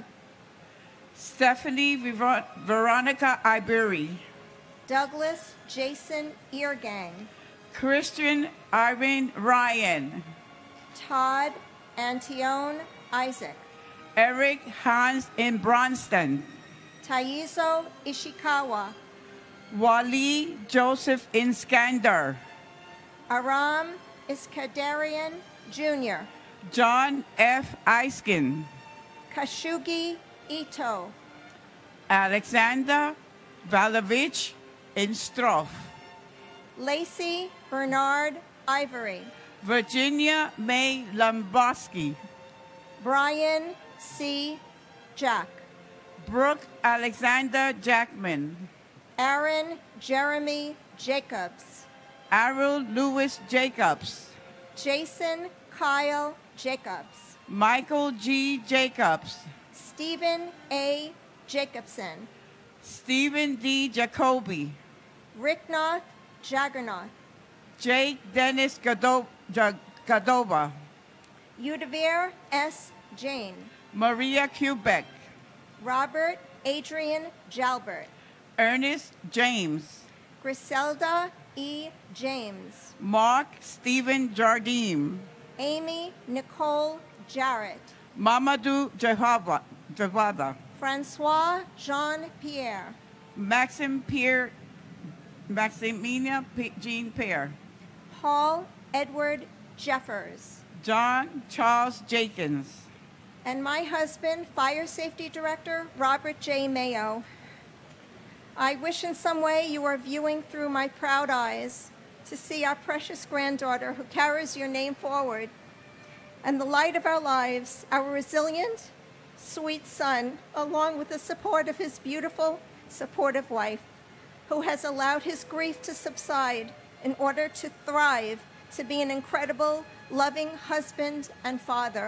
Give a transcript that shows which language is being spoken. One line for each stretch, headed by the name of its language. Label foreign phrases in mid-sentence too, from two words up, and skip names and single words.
English: Stephanie Veronica Iberi, Douglas Jason Eargang, Christian Irene Ryan, Todd Antione Isaac, Eric Hans in Bronston, Taizo Ishikawa, Wally Joseph in Skander, Aram Iskandarian Jr., John F. Eiskin, Kashugi Ito, Alexander Valovich in Stroff, Lacey Bernard Ivory, Virginia May Lomboski, Brian C. Jack, Brooke Alexander Jackman, Aaron Jeremy Jacobs, Arul Lewis Jacobs, Jason Kyle Jacobs, Michael G. Jacobs, Stephen A. Jacobson, Stephen D. Jacoby, Ricknoth Jaggernoth, Jake Dennis Gadova, Udavir S. Jane, Maria Quebec, Robert Adrian Jalbert, Ernest James, Griselda E. James, Mark Stephen Jardim, Amy Nicole Jarrett, Mamadou Jawada, Francois Jean-Pierre, Maximilian Jean Pierre, Paul Edward Jeffers, John Charles Jenkins, and my husband, Fire Safety Director Robert J. Mayo. I wish in some way you are viewing through my proud eyes to see our precious granddaughter who carries your name forward, and the light of our lives, our resilient, sweet son, along with the support of his beautiful, supportive wife, who has allowed his grief to subside in order to thrive, to be an incredible, loving husband and father.